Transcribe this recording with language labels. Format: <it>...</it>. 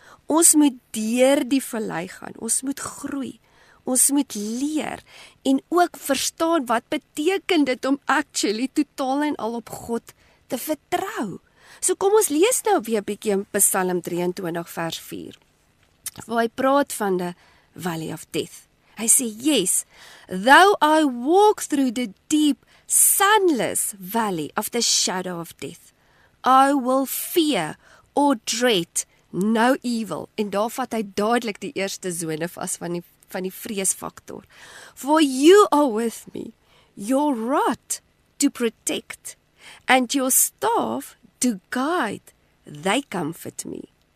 <af>Ons moet deur die vallei gaan, ons moet groei, ons moet leer, en ook verstaan wat beteken dit om actually totaal en al op God te vertrou. So kom ons lees nou weer 'n bietjie in Psalm 23 vers 4, waar hy praat van die Valley of Death. Hy sê,</af> <en>yes, though I walk through the deep, sunless valley of the shadow of death, I will fear or dread no evil.</en> <af>En daar vat hy dadelik die eerste sone vas van die vreesfaktor.</af> <en>For you are with me, your rod to protect, and your staff to guide, they comfort me.</en>